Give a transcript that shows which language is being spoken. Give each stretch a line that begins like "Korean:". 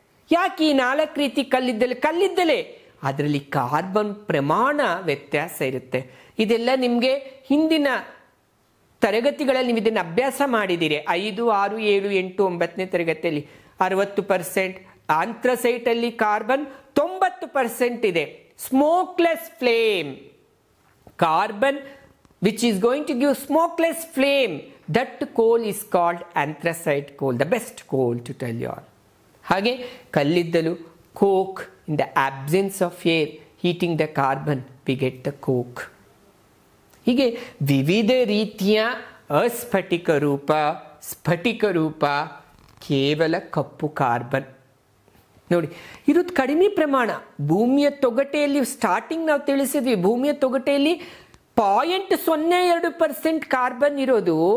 Kannada: ಯಾಕೆ ಈ 4 ರೀತಿ ಕಲ್ಲಿದ್ದಲೇ? ಅದರಲ್ಲಿ ಕಾರ್ಬನ್ ಪ್ರಮಾಣ ವ್ಯತ್ಯಾಸ ಇರುತ್ತೆ. ಇದೆಲ್ಲ ನಿಮಗೆ ಹಿಂದಿನ ತರಗತಿಗಳಲ್ಲಿ ನೀವು ಇದನ್ನು ಅಭ್ಯಾಸ ಮಾಡಿದ್ದೀರಿ. 5, 6, 7, 8, 9ನೇ ತರಗತಿಯಲ್ಲಿ 60%, ಆಂಥ್ರಸೈಟಲ್ಲಿ ಕಾರ್ಬನ್ 90% ಇದೆ.
English: Smokeless flame, carbon which is going to give smokeless flame, that coal is called anthracite coal, the best coal to tell you all.
Kannada: ಹಾಗೆ ಕಲ್ಲಿದ್ದಲು,
English: coke, in the absence of air heating the carbon we get the coke.
Kannada: ಹೀಗೆ ವಿವಿಧ ರೀತಿಯ ಅಸ್ಫಟಿಕ ರೂಪ, ಸ್ಫಟಿಕ ರೂಪ, ಕೇವಲ ಕಪ್ಪು carbon. ನೋಡಿ, ಇರೋದು ಕಡಿಮೆ ಪ್ರಮಾಣ. ಭೂಮಿಯ ತೊಗಟೆಯಲ್ಲಿ ಸ್ಟಾರ್ಟಿಂಗ್ ನಾವು ತಿಳಿಸಿದ್ವಿ, ಭೂಮಿಯ ತೊಗಟೆಯಲ್ಲಿ 0.02% ಕಾರ್ಬನ್ ಇರೋದು.